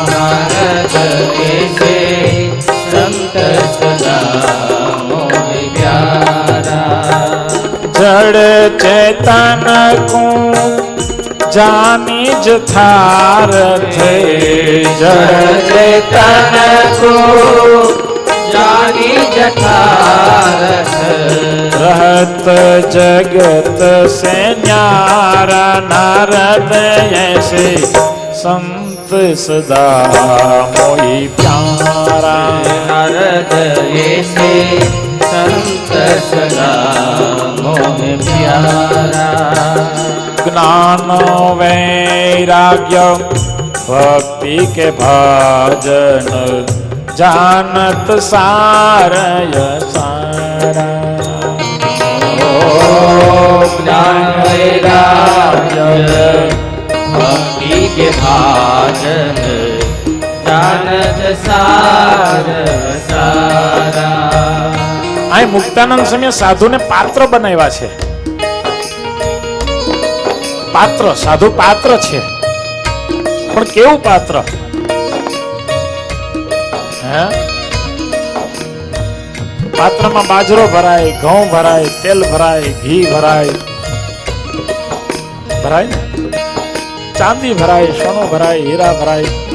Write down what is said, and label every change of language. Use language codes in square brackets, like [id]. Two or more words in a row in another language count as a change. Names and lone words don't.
[hi] नारद ऐसे संत सदा मोही प्यारा. जड़ चेतन को जानी जथार थे. જડ चेतन को जानी जठारथ. रहत जगत से न्यारा. नारद ऐसे संत सदा मोही प्यारा નારદ ऐसे संत सदा मोह प्यारा ज्ञान वैराग्य भक्ति के भजन जानत सारय सारा ज्ञान वैराग्य भक्ति के भाजन जानत सार सारा [gu] આ મુક્તાનંદ સ્વામી સાધુને પાત્ર બનાવ્યા છે. પાત્ર સાધુ પાત્ર છે, પણ કેવું પાત્ર? હે પાત્રમાં બાજરો ભરાય, ઘઉં ભરાય, તેલ ભરાય, ઘી ભરાય, ભરાય ને, ચાંદી ભરાય, સોનું ભરાય, હીરા ભરાય.